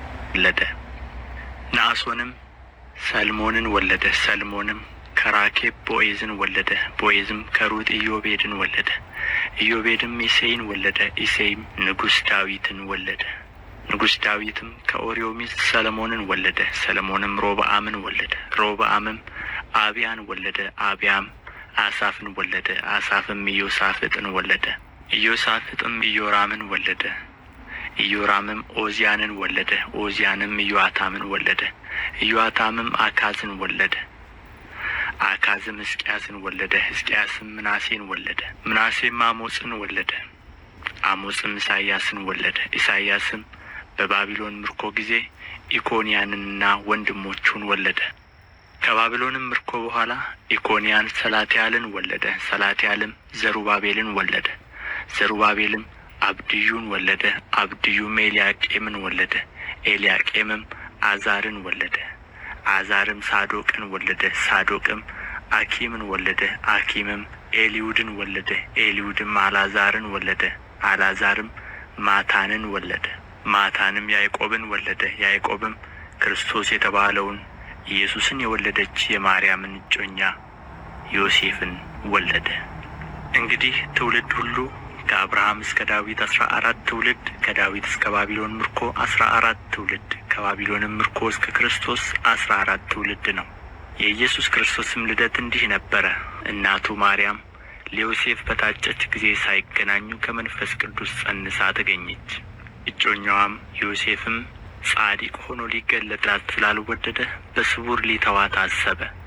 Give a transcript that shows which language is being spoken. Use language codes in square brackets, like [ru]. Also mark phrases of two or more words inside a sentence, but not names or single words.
[am] ወለደ። ነአሶንም ሰልሞንን ወለደ። ሰልሞንም ከራኬብ ቦዔዝን ወለደ። ቦዔዝም ከሩት ኢዮቤድን ወለደ። ኢዮቤድም ኢሴይን ወለደ። ኢሴይም ንጉሥ ዳዊትን ወለደ። ንጉሥ ዳዊትም ከኦርዮ ሚስት ሰሎሞንን ወለደ። ሰሎሞንም ሮብዓምን ወለደ። ሮብዓምም አብያን ወለደ። አብያም አሳፍን ወለደ። አሳፍም ኢዮሳፍጥን ወለደ። ኢዮሳፍጥም ኢዮራምን ወለደ። ኢዮራምም ዖዝያንን ወለደ። ዖዝያንም ኢዮአታምን ወለደ። ኢዮአታምም አካዝን ወለደ። አካዝም ሕዝቅያስን ወለደ። ሕዝቅያስም ምናሴን ወለደ። ምናሴም አሞጽን ወለደ። አሞጽም ኢሳይያስን ወለደ። ኢሳይያስም በባቢሎን ምርኮ ጊዜ ኢኮንያንንና ወንድሞቹን ወለደ። ከባቢሎንም ምርኮ በኋላ ኢኮንያን ሰላትያልን ወለደ። ሰላትያልም ዘሩባቤልን ወለደ። ዘሩባቤልም አብድዩን ወለደ። አብድዩም ኤልያቄምን ወለደ። ኤልያቄምም አዛርን ወለደ። አዛርም ሳዶቅን ወለደ። ሳዶቅም አኪምን ወለደ። አኪምም ኤልዩድን ወለደ። ኤልዩድም አልዓዛርን ወለደ። አልዓዛርም ማታንን ወለደ። ማታንም ያዕቆብን ወለደ። ያዕቆብም ክርስቶስ የተባለውን ኢየሱስን የወለደች የማርያምን እጮኛ ዮሴፍን ወለደ። እንግዲህ ትውልድ ሁሉ ከአብርሃም እስከ ዳዊት 14 ትውልድ፣ ከዳዊት እስከ ባቢሎን ምርኮ 14 ትውልድ፣ ከባቢሎንም ምርኮ እስከ ክርስቶስ 14 ትውልድ ነው። የኢየሱስ ክርስቶስም ልደት እንዲህ ነበረ። እናቱ ማርያም ለዮሴፍ በታጨች ጊዜ ሳይገናኙ ከመንፈስ ቅዱስ ጸንሳ ተገኘች። እጮኛዋም ዮሴፍም ጻድቅ ሆኖ ሊገለጣት ስላልወደደ በስውር ሊተዋት አሰበ።